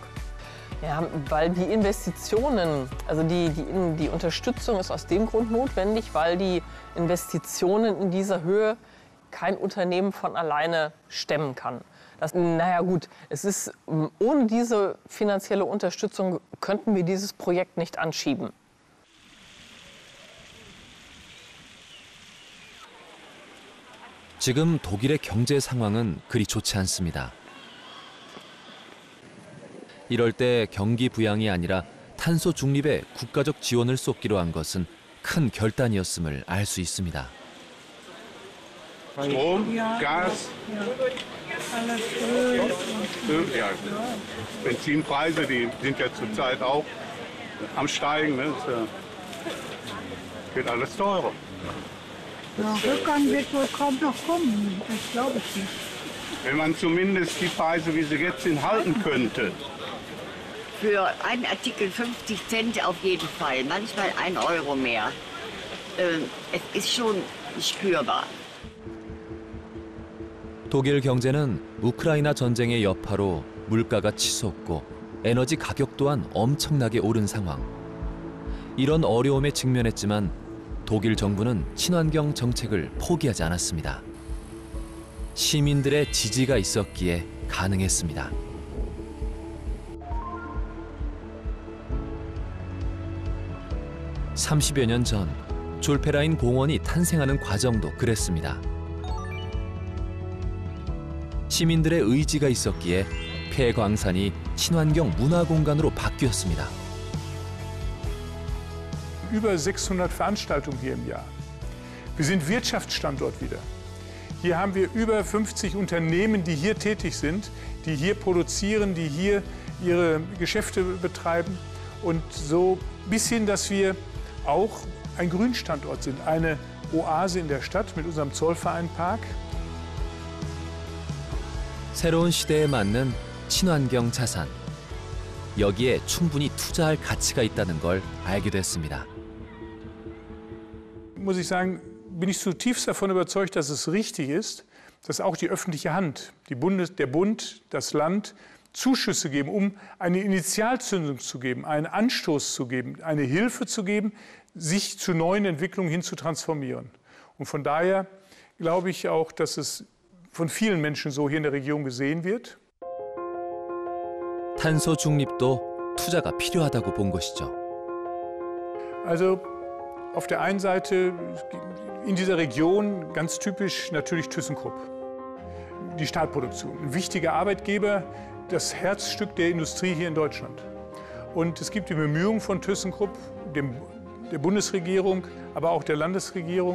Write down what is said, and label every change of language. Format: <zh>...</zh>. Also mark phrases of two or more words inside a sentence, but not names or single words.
<de>Ja, weil die Investitionen, also die Unterstützung ist aus dem Grund notwendig, weil die Investitionen in dieser Höhe kein Unternehmen von alleine stemmen kann. Naja gut, ohne diese finanzielle Unterstützung könnten wir dieses Projekt nicht anschieben.</de> <ko>지금 독일의 경제 상황은 그리 좋지 않습니다. 이럴 때 경기 부양이 아니라 탄소 중립에 국가적 지원을 쏟기로 한 것은 큰 결단이었음을 알 수 있습니다.</ko> <de>Strom, Gas, ja, Benzinpreise, die sind ja zurzeit auch am Steigen. Ne? Wird alles teurer. Ja, Rückgang wird wohl kaum noch kommen, das glaube ich nicht. Wenn man zumindest die Preise, wie sie jetzt sind, halten könnte. Für einen Artikel 50 Cent auf jeden Fall, manchmal 1 Euro mehr. Es ist schon spürbar.</de> <ko>독일 경제는 우크라이나 전쟁의 여파로 물가가 치솟고 에너지 가격 또한 엄청나게 오른 상황. 이런 어려움에 직면했지만 독일 정부는 친환경 정책을 포기하지 않았습니다. 시민들의 지지가 있었기에 가능했습니다. (30여 년) 전 졸페라인 공원이 탄생하는 과정도 그랬습니다. 시민들의 의지가 있었기에 폐광산이 친환경 문화공간으로 바뀌었습니다.</ko> <de>Über 600 Veranstaltungen hier im Jahr. Wir sind Wirtschaftsstandort wieder. Hier haben wir über 50 Unternehmen, die hier tätig sind, die hier produzieren, die hier ihre Geschäfte betreiben. Und so bis hin, dass wir auch ein Grünstandort sind, eine Oase in der Stadt mit unserem Zollvereinpark.</de> <ko>새로운 시대에 맞는 친환경 자산. 여기에 충분히 투자할 가치가 있다는 걸 알게 됐습니다.</ko> <de>Muss ich sagen, bin ich zutiefst davon überzeugt, dass es richtig ist, dass auch die öffentliche Hand, der Bund, das Land Zuschüsse geben, um eine Initialzündung zu geben, einen Anstoß zu geben, eine Hilfe zu geben, sich zu neuen Entwicklungen hin zu transformieren. Und von daher glaube ich auch, dass es von vielen Menschen so hier in der Region gesehen wird.</de> <ko>탄소 중립도 투자가 필요하다고 본 것이죠.</ko> <de>Also auf der einen Seite in dieser Region ganz typisch natürlich ThyssenKrupp. Die Stahlproduktion, ein wichtiger Arbeitgeber, das Herzstück der Industrie hier in Deutschland. Und es gibt die Bemühungen von ThyssenKrupp, der Bundesregierung, aber auch der Landesregierung.</de>